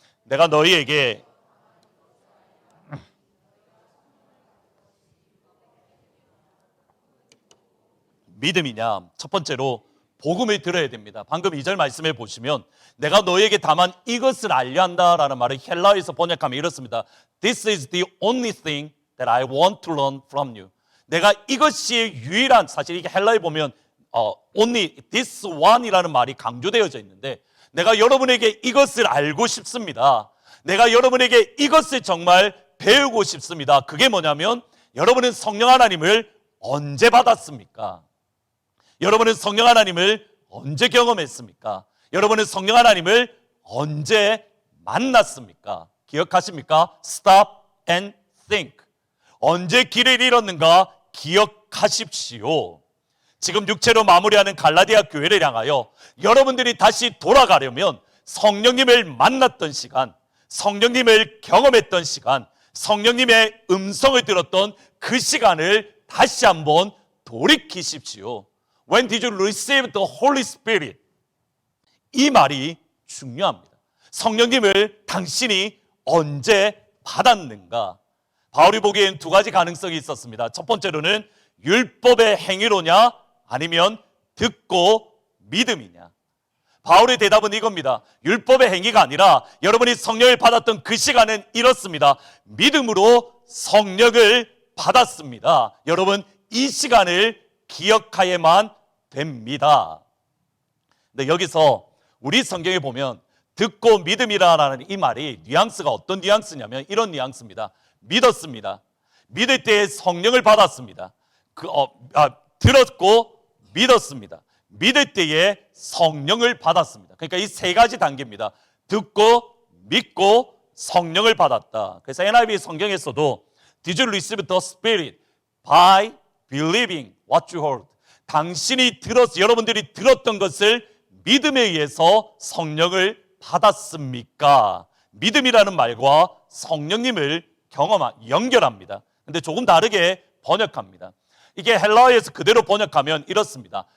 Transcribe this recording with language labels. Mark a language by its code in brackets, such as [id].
[ko] 내가 너희에게 믿음이냐? 첫 번째로 복음을 들어야 됩니다. 방금 2절 말씀해 보시면 내가 너에게 다만 이것을 알려 한다라는 말을 헬라어에서 번역하면 이렇습니다. [en] This is the only thing that I want to learn from you. [ko] 내가 이것이 유일한, 사실 이게 헬라어에 보면 only this one 이라는 말이 강조되어져 있는데, 내가 여러분에게 이것을 알고 싶습니다. 내가 여러분에게 이것을 정말 배우고 싶습니다. 그게 뭐냐면 여러분은 성령 하나님을 언제 받았습니까? 여러분은 성령 하나님을 언제 경험했습니까? 여러분은 성령 하나님을 언제 만났습니까? [en] 기억하십니까? Stop and think. [ko] 언제 길을 잃었는가 기억하십시오. 지금 육체로 마무리하는 갈라디아 교회를 향하여 여러분들이 다시 돌아가려면 성령님을 만났던 시간, 성령님을 경험했던 시간, 성령님의 음성을 들었던 그 시간을 다시 한번 돌이키십시오. [en] When did you receive the Holy Spirit? [ko] 이 말이 중요합니다. 성령님을 당신이 언제 받았는가? 바울이 보기엔 두 가지 가능성이 있었습니다. 첫 번째로는 율법의 행위로냐, 아니면 듣고 믿음이냐. 바울의 대답은 이겁니다. 율법의 행위가 아니라 여러분이 성령을 받았던 그 시간은 이렇습니다. 믿음으로 성령을 받았습니다. 여러분, 이 시간을 기억하여야만 됩니다. 근데 여기서 우리 성경에 보면 듣고 믿음이라는 이 말이 뉘앙스가 어떤 뉘앙스냐면 이런 뉘앙스입니다. 믿었습니다. 믿을 때에 성령을 받았습니다. 들었고 믿었습니다. 믿을 때에 성령을 받았습니다. 그러니까 이 세 가지 단계입니다. 듣고 믿고 성령을 받았다. [en] 그래서 NIV 성경에서도 Did you receive the Spirit by believing what you heard? [ko] 당신이 여러분들이 들었던 것을 믿음에 의해서 성령을 받았습니까? 믿음이라는 말과 성령님을 연결합니다. 근데 조금 다르게 번역합니다. 이게 헬라어에서 그대로 번역하면 이렇습니다.